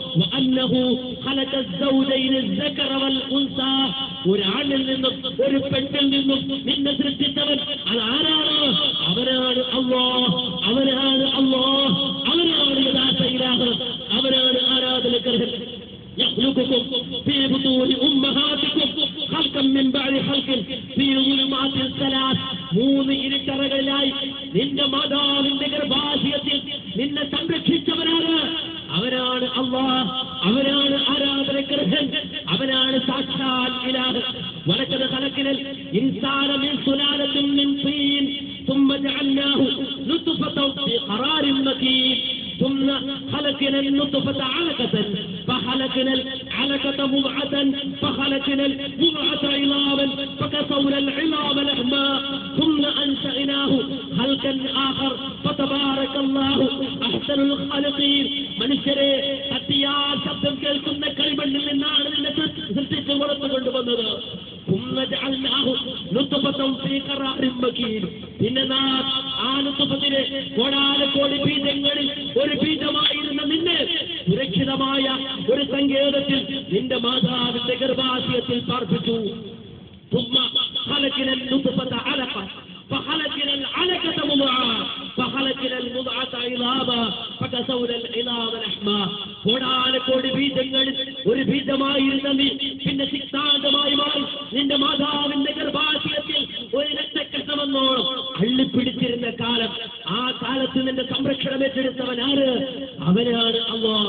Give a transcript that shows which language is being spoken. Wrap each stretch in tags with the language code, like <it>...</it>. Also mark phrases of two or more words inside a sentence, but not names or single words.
<ml>ഒരാളിൽ നിന്നും ഒരു പെണ്ണിൽ നിന്നും നിന്നെ സൃഷ്ടിച്ചവൻ അതാരാണ്? അവനാണ് അല്ലാഹ്. അവനാണ് യഥാർത്ഥ ഇലാഹ്. അവനാണ് ആരാധനക്കർഹൻ.</ml> <ar>يخلقكم في بطون أمهاتكم خلقا من بعد خلق في ظلمات ثلاث.</ar> <ml>മൂന്ന് ഇരുട്ടറകളിലായി നിന്റെ മാതാവിന്റെ ഗർഭാശയത്തിൽ നിന്നെ സംരക്ഷിച്ചവനാണ്. അവനാണ് അല്ലാഹ്. അവനാണ് ആരാധനക്കർഹൻ. അവനാണ് സാക്ഷാൽ ഇലാഹ്.</ml> <ar>ولقد خلقنا الإنسان من سلالة من طين ثم جعلناه نطفة في قرار مكين ثم خلقنا النطفة علقة فخلقنا العلقة مضغة فخلقنا المضغة عظاما فكسونا العظام لحما ثم أنشأناه خلقا آخر فتبارك الله أحسن الخالقين.</ar> <ml>മനുഷ്യരെ, അത്തിയാർ ശബ്ദം കേൾക്കുന്ന കളിമണ്ണിൽ നിന്നാണ് നിന്നെ സൃഷ്ടിച്ച് വളർത്തുകൊണ്ടുവന്നത്. പിന്നെ നാം ആ നുത്ഫത്തിലെ കോടാനക്കോടി ബീജങ്ങളിൽ ഒരു ബീജമായിരുന്ന നിന്നെ സുരക്ഷിതമായ ഒരു സങ്കേതത്തിൽ നിന്റെ മാതാവിന്റെ ഗർഭാശയത്തിൽ പാർപ്പിച്ചു.</ml> <ar>فخلقنا العلقة مضغة فخلقنا المضغة عظاما فكسونا العظام لحما.</ar> <ml>കോടാനക്കോടി ബീജങ്ങളിൽ ഒരു ബീജമായിരുന്ന നീ പിന്നെ സിക്താന്തമായി മാറി നിന്റെ മാതാവിന്റെ ഗർഭാശയത്തിൽ ഒരു രക്തക്കഷണമെന്നോളം അള്ളിപ്പിടിച്ചിരുന്ന കാലം. ആ കാലത്ത് നിന്റെ സംരക്ഷണം ഏറ്റെടുത്തവനാണ്? അവനാണ് അല്ലാഹ്.</ml>